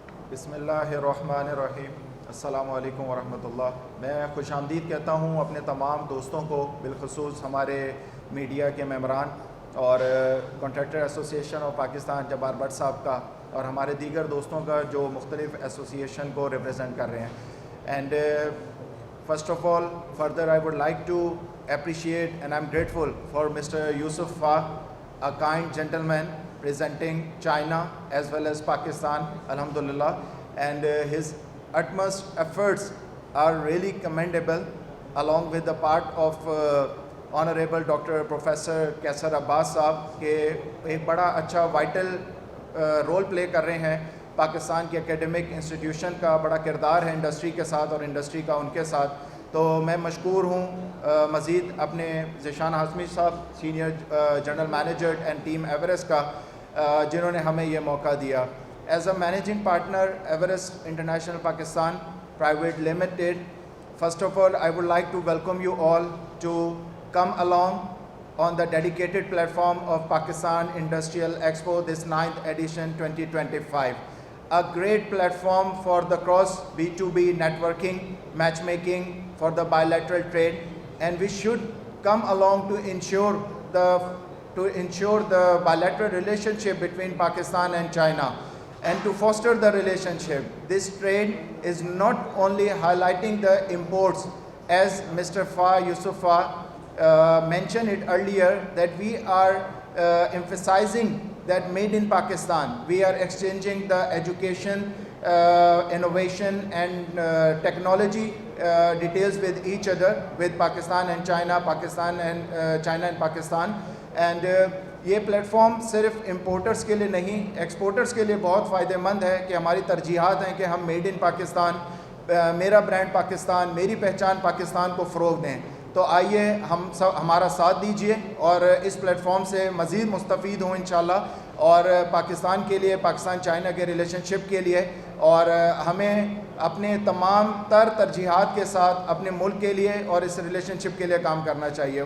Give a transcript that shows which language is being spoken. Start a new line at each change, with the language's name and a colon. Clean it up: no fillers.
Urdu: بسم اللہ الرحمن الرحیم. السلام علیکم ورحمۃ اللہ. میں خوش آمدید کہتا ہوں اپنے تمام دوستوں کو, بالخصوص ہمارے میڈیا کے ممبران اور contractor association of Pakistan Jabbar but صاحب کا, اور ہمارے دیگر دوستوں کا جو مختلف ایسوسیشن کو ریپرزینٹ کر رہے ہیں.
English: And first of all further I would like to appreciate and I am grateful for mister Yusuf فا, a kind gentleman presenting China as well as Pakistan, alhamdulillah, and his utmost efforts are really commendable, along with the part of honorable Dr.
Urdu: Professor Kaisar Abbas صاحب کہ ایک بڑا اچھا vital role play کر رہے ہیں. پاکستان کے اکیڈمک انسٹیٹیوشن کا بڑا کردار ہے انڈسٹری کے ساتھ اور انڈسٹری کا ان کے ساتھ. تو میں مشکور ہوں مزید اپنے ذیشان ہاشمی صاحب, senior general manager and team Everest کا, جنہوں نے ہمیں یہ موقع دیا.
English: As a managing partner Everest International Pakistan private limited, first of all I would like to welcome you all to come along on the dedicated platform of Pakistan Industrial Expo, this 9th edition 2025. A great platform for the cross B2B networking, matchmaking, for the bilateral trade, and we should come along to ensure the bilateral relationship between Pakistan and China, and to foster the relationship. This trade is not only highlighting the imports as Mr. Fa Yusuf mentioned it earlier, that we are emphasizing that made in Pakistan. We are exchanging the education, innovation and technology details with each other, with Pakistan and China, China and Pakistan.
Urdu: And یہ platform صرف importers کے لیے نہیں, exporters کے لیے بہت فائدہ مند ہے کہ ہماری ترجیحات ہیں کہ ہم
English: made in Pakistan,
Urdu: میرا برانڈ پاکستان, میری پہچان پاکستان کو فروغ دیں. تو آئیے ہم سب ہمارا ساتھ دیجئے اور اس پلیٹ فارم سے مزید مستفید ہوں انشاءاللہ, اور پاکستان کے لیے, پاکستان چائنا کے ریلیشن شپ کے لیے, اور ہمیں اپنے تمام تر ترجیحات کے ساتھ اپنے ملک کے لیے اور اس ریلیشن شپ کے لیے کام کرنا چاہیے.